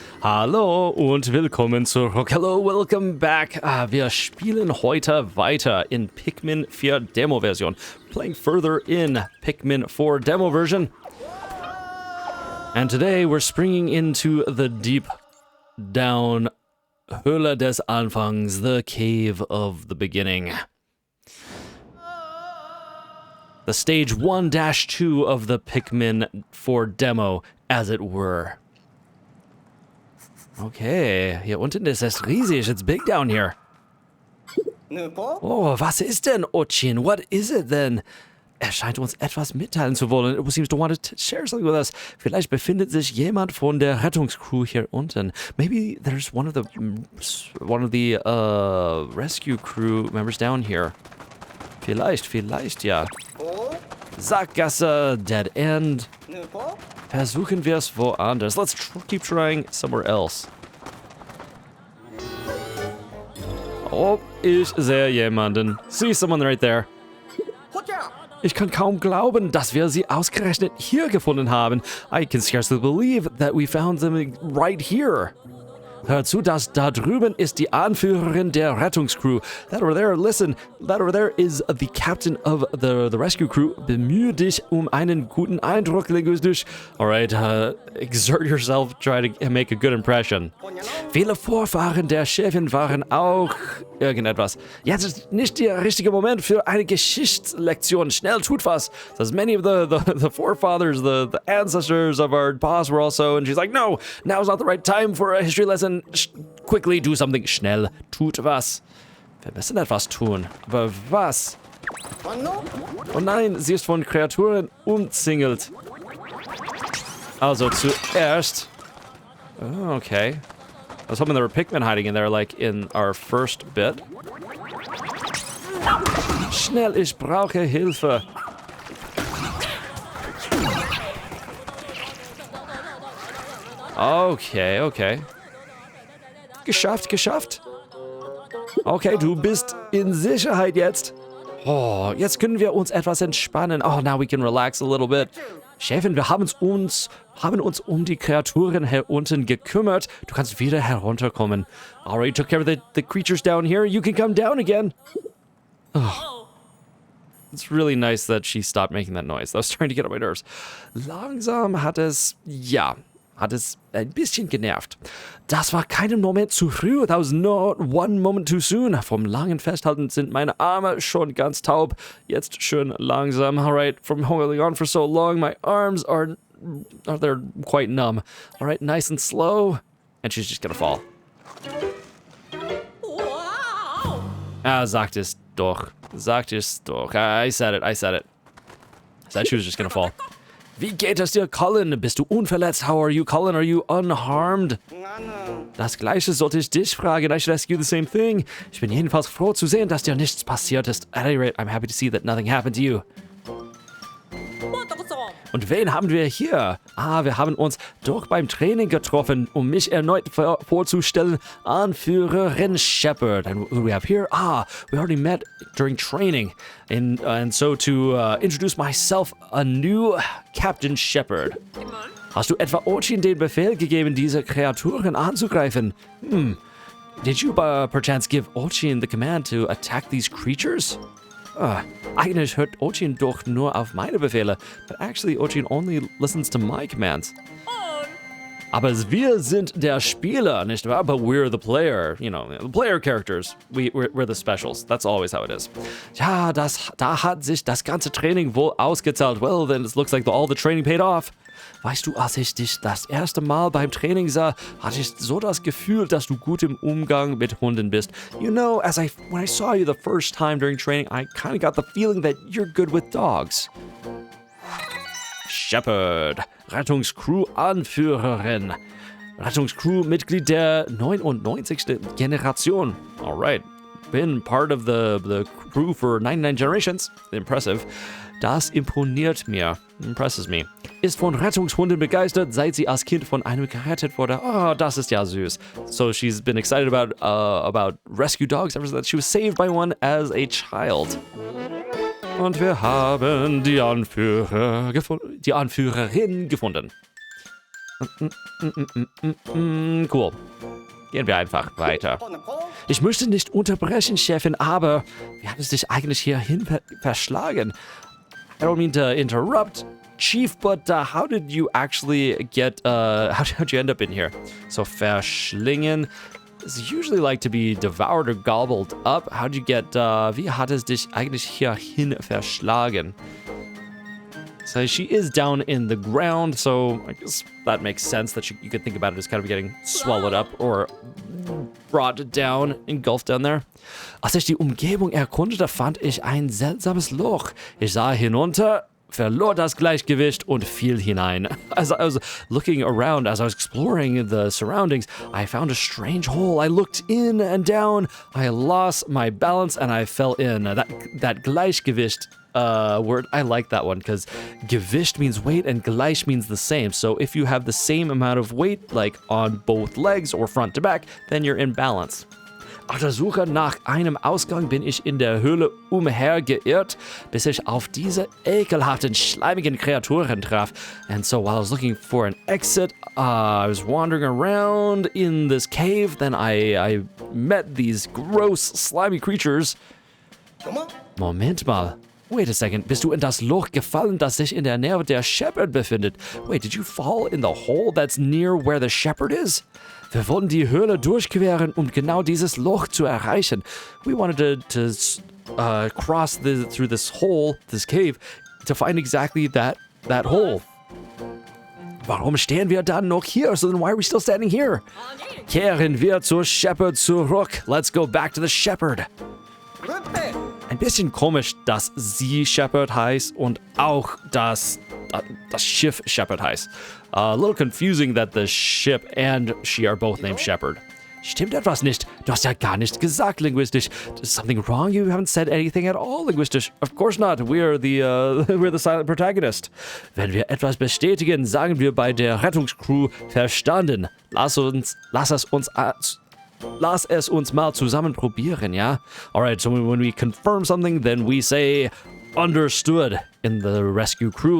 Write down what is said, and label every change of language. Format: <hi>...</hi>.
<de>Hallo und willkommen zurück.</de> <en>Hello, welcome back.</en> <de>Wir spielen heute weiter in Pikmin 4 Demo-Version.</de> <en>Playing further in Pikmin 4 Demo version. And today we're springing into the deep down</en> <de>Höhle des Anfangs,</de> <en>the cave of the beginning. The stage 1-2 of the Pikmin 4 Demo, as it were.</en> <de>Okay, hier unten ist es riesig.</de> <en>It's big down here.</en> <de>Oh, was ist denn, Ochin?</de> <en>What is it then?</en> <de>Er scheint uns etwas mitteilen zu wollen.</de> <en>It seems to want to share something with us.</en> <de>Vielleicht befindet sich jemand von der Rettungscrew hier unten.</de> <en>Maybe there's one of the rescue crew members down here.</en> <de>Vielleicht, ja. Sackgasse,</de> <en>dead end.</en> <de>Versuchen wir es woanders.</de> <en>Let's keep trying somewhere else. Oh,</en> <de>ich sehe jemanden.</de> <en>See someone right there.</en> <de>Ich kann kaum glauben, dass wir sie ausgerechnet hier gefunden haben.</de> <en>I can scarcely believe that we found them right here.</en> <de>Hör zu, das da drüben ist die Anführerin der Rettungscrew.</de> <en>That over there, listen, that over there is the captain of the rescue crew.</en> <de>Bemühe dich einen guten Eindruck, Linguistish.</de> <en>Alright, exert yourself, try to make a good impression.</en> <de>Viele Vorfahren der Chefin waren auch irgendetwas. Jetzt ist nicht der richtige Moment für eine Geschichtslektion. Schnell, tut was.</de> <en>Says many of the forefathers, the ancestors of our boss were also, and she's like, no, now's not the right time for a history lesson. Quickly do something.</en> <de>Schnell, tut was. Wir müssen etwas tun. Aber was? Oh nein, sie ist von Kreaturen umzingelt. Also zuerst... Oh, okay.</de> <en>I was hoping there were Pikmin hiding in there, like in our first bit.</en> <de>Schnell, ich brauche Hilfe. Okay. Geschafft. Okay, du bist in Sicherheit jetzt. Oh, jetzt können wir uns etwas entspannen.</de> <en>Oh, now we can relax a little bit.</en> <de>Chefin, wir haben uns um die Kreaturen hier unten gekümmert. Du kannst wieder herunterkommen.</de> <en>Alright, took care of the creatures down here. You can come down again. Oh. It's really nice that she stopped making that noise. I was trying to get on my nerves.</en> <de>Langsam hat es ein bisschen genervt. Das war keinen Moment zu früh.</de> <en>That was not one moment too soon.</en> <de>Vom langen Festhalten sind meine Arme schon ganz taub. Jetzt schön langsam.</de> <en>Alright, from holding on for so long, my arms they're quite numb. Alright, nice and slow. And she's just gonna fall.</en> <de>Sagt es doch.</de> <en>I said it. I said she was just gonna fall.</en> <de>Wie geht es dir, Colin? Bist du unverletzt?</de> <en>How are you, Colin? Are you unharmed?</en> <de>Das Gleiche sollte ich dich fragen.</de> <en>I should ask you the same thing.</en> <de>Ich bin jedenfalls froh zu sehen, dass dir nichts passiert ist.</de> <en>At any rate, I'm happy to see that nothing happened to you.</en> <de>Und wen haben wir hier? Wir haben uns doch beim Training getroffen, um mich erneut vorzustellen.</de> <en>Anführerin Shepard. And who do we have here? We already met during training. And so to introduce myself, a new Captain Shepard.</en> <de>Hast du etwa Ochin den Befehl gegeben, diese Kreaturen anzugreifen?</de> <en>Did you perchance give Ochin the command to attack these creatures?</en> <de>Eigentlich hört Ochin doch nur auf meine Befehle.</de> <en>But actually, Ochin only listens to my commands. Aber wir sind der Spieler, nicht wahr? But we're the player. You know, the player characters. We're the specials. That's always how it is.</en> <de>Ja, da hat sich das ganze Training wohl ausgezahlt.</de> <en>Well, then it looks like all the training paid off.</en> <de>Weißt du, als ich dich das erste Mal beim Training sah, hatte ich so das Gefühl, dass du gut im Umgang mit Hunden bist.</de> <en>You know, when I saw you the first time during training, I kind of got the feeling that you're good with dogs.</en> <de>Shepard, Rettungscrew-Anführerin. Rettungscrew-Mitglied der 99.</de> <en>Generation. Alright. Been part of the crew for 99 generations. Impressive.</en> <de>Das imponiert mir.</de> <en>Impresses me.</en> <de>Ist von Rettungshunden begeistert, seit sie als Kind von einem gerettet wurde. Oh, das ist ja süß.</de> <en>So she's been excited about rescue dogs ever since she was saved by one as a child.</en> <de>Und wir haben die Anführerin gefunden. Cool. Gehen wir einfach weiter. Ich möchte nicht unterbrechen, Chefin, aber wie hat es dich eigentlich hierhin verschlagen?</de> <en>I don't mean to interrupt, Chief, but how did you actually get, how'd you end up in here? So, verschlingen is usually like to be devoured or gobbled up. How'd you get,</en> <de>wie hat es dich eigentlich hierhin verschlagen?</de> <en>So she is down in the ground, so I guess that makes sense that you could think about it as kind of getting swallowed up or brought down, engulfed down there.</en> <de>Als ich die Umgebung erkundete, fand ich ein seltsames Loch. Ich sah hinunter, verlor das Gleichgewicht und fiel hinein.</de> <en>As I was looking around, as I was exploring the surroundings, I found a strange hole. I looked in and down, I lost my balance and I fell in. That Gleichgewicht word, I like that one because Gewicht means weight and gleich means the same. So if you have the same amount of weight, like on both legs or front to back, then you're in balance.</en> <de>Auf der Suche nach einem Ausgang bin ich in der Höhle umhergeirrt, bis ich auf diese ekelhaften, schleimigen Kreaturen traf.</de> <en>And so while I was looking for an exit, I was wandering around in this cave. Then I met these gross, slimy creatures.</en> <de>Moment mal.</de> <en>Wait a second,</en> <de>bist du in das Loch gefallen, das sich in der Nähe der Shepherd befindet?</de> <en>Wait, did you fall in the hole that's near where the Shepherd is?</en> <de>Wir wollten die Höhle durchqueren, um genau dieses Loch zu erreichen.</de> <en>We wanted to cross through this hole, this cave, to find exactly that hole.</en> <de>Warum stehen wir dann noch hier?</de> <en>So then why are we still standing here?</en> <de>Kehren wir zur Shepherd zurück.</de> <en>Let's go back to the Shepherd.</en> <de>Ein bisschen komisch, dass sie Shepherd heißt und auch das Schiff Shepherd heißt.</de> <en>A little confusing that the ship and she are both named Shepherd.</en> <de>Stimmt etwas nicht? Du hast ja gar nichts gesagt, Linguistish.</de> <en>Is something wrong? You haven't said anything at all, Linguistish. Of course not. We're the silent protagonist.</en> <de>Wenn wir etwas bestätigen, sagen wir bei der Rettungscrew verstanden. Lass es uns mal zusammen probieren, ja?</de> <en>Alright, so when we confirm something, then we say understood in the rescue crew.</en>